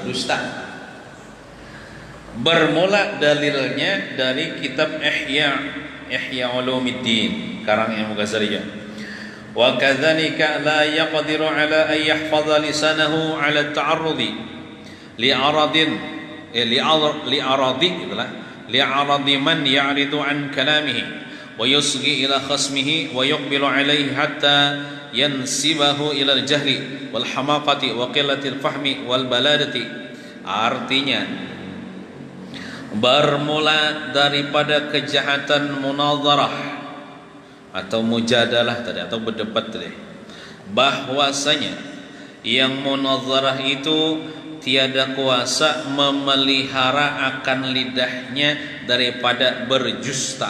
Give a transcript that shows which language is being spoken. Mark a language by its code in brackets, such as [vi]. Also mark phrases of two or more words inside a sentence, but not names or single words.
[ms] Bermula dalilnya dari kitab Ihya Ulumuddin karang Imam Ghazali. [ar] وكذلك لا يقدر على أن يحفظ لسانه على التعرض لأعراض لأعراض itulah لأعراض من يعرض عن كلامه ويصغي إلى خصمه ويقبل عليه حتى ينسبه إلى الجهل والحماقة وقلة الفهم والبلادة. [ms] Artinya bermula daripada kejahatan munazarah atau mujadalah tadi atau berdebat tadi, bahwasanya yang munazarah itu tiada kuasa memelihara akan lidahnya daripada berjusta.